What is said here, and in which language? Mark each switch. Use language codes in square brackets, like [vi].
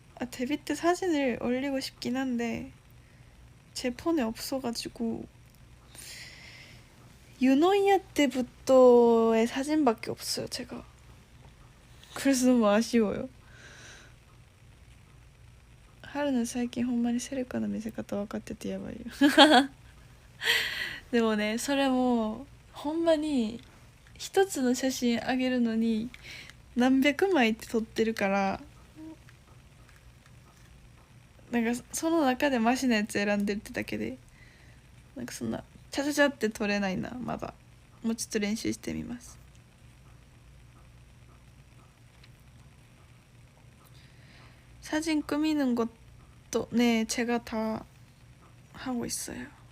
[ko] 데뷔 때 사진을 올리고 싶긴 한데 제 폰에 없어가지고 유노이아 때부터의 사진밖에 없어요, 제가. 그래서 너무 아쉬워요. [ja] 하루는 最近ほんまにセルカの見せ方分かっててやばいよでもね、それもほんまに一つの写真あげるのに何百枚って撮ってるから、なんかその中でマシなやつ選んでるってだけで、なんかそんなチャチャチャって撮れないな。まだもうちょっと練習してみます。 [ko] 사진 꾸미는 것도 네, 제가 다 하고 있어요.